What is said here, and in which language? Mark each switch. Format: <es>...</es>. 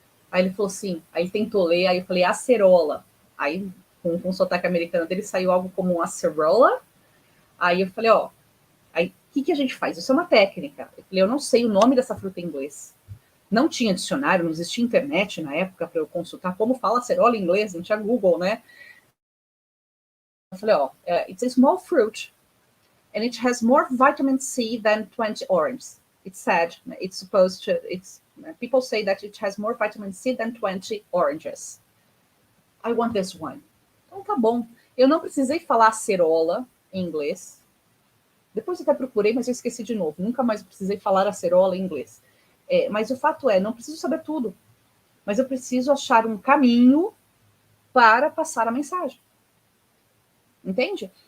<pt>Aí ele falou assim, aí ele tentou ler, aí eu falei, acerola. Aí, com o sotaque americano dele, saiu algo como acerola. Aí eu falei, ó, aí o que a gente faz? Isso é uma técnica. Eu falei, eu não sei o nome dessa fruta em inglês. Não tinha dicionário, não existia internet na época para eu consultar como fala acerola em inglês, não tinha Google, né? Eu falei, ó,</pt> <en>it's a small fruit and it has more vitamin C than 20 oranges. It's said, it's supposed to, people say that it has more vitamin C than 20 oranges. I want this one.</en> <pt>Então tá bom. Eu não precisei falar acerola em inglês. Depois eu até procurei, mas eu esqueci de novo. Nunca mais precisei falar acerola em inglês. Mas o fato é, não preciso saber tudo. Mas eu preciso achar um caminho para passar a mensagem. Entende?</pt>